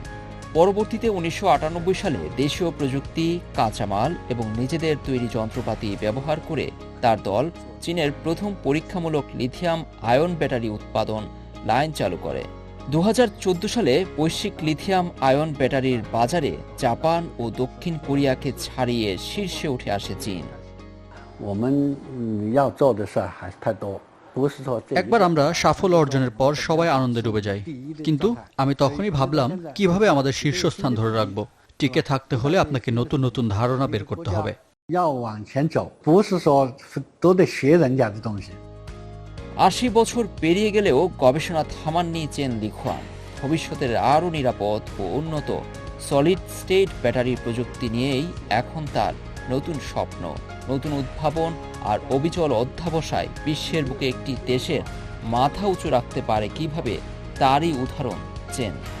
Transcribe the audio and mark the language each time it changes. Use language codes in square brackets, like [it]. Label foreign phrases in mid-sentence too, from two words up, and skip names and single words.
[bn] পরবর্তীতে 1998 সালে দেশীয় প্রযুক্তি, কাঁচামাল এবং নিজেদের তৈরি যন্ত্রপাতি ব্যবহার করে তার দল চীনের প্রথম পরীক্ষামূলক [en] lithium ion battery [bn] উৎপাদন লাইন চালু করে। 2014 সালে বৈশ্বিক [en] lithium ion [bn] ব্যাটারির বাজারে জাপান ও দক্ষিণ কোরিয়াকে ছাড়িয়ে শীর্ষে উঠে আসে চীন। [zh] 我们要做的事儿还是太多，不是说这 [bn] একবার আমরা সাফল্য অর্জনের পর সবাই আনন্দে ডুবে যাই, কিন্তু আমি তখনই ভাবলাম কিভাবে আমাদের শীর্ষস্থান ধরে রাখবো। টিকে থাকতে হলে আপনাকে নতুন নতুন ধারণা বের করতে হবে। [zh] 要往前走，不是说都得学人家的东西。 [bn] 80 বছর পেরিয়ে গেলেও গবেষণা থামাননি চেন লিখুয়ান। ভবিষ্যতের আরও নিরাপদ ও উন্নত [en] solid state [bn] ব্যাটারি প্রযুক্তি নিয়েই এখন তার নতুন স্বপ্ন, নতুন উদ্ভাবন আর অবিচল অধ্যাবসায় বিশ্বের বুকে একটি দেশের মাথা উঁচু রাখতে পারে কিভাবে, তারই উদাহরণ চেন।